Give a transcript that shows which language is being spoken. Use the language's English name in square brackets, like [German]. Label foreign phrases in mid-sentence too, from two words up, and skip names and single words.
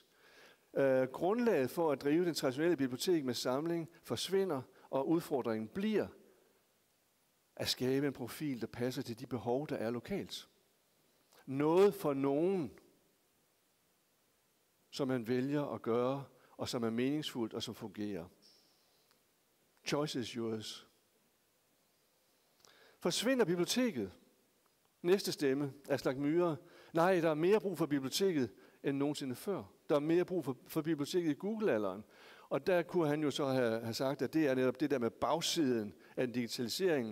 [Danish] Grundlaget for at drive den traditionelle bibliotek med samling forsvinder, og udfordringen bliver at skabe en profil, der passer til de behov, der er lokalt. Noget for nogen, som man vælger at gøre, og som er meningsfuldt og som fungerer. [English] Choice is yours. [Danish] Forsvinder biblioteket? Næste stemme, Aslak Myhre. Nej, der er mere brug for biblioteket end nogensinde før. Der er mere brug for biblioteket i Google-alderen. Og der kunne han jo så have sagt, at det er netop det der med bagsiden af digitaliseringen.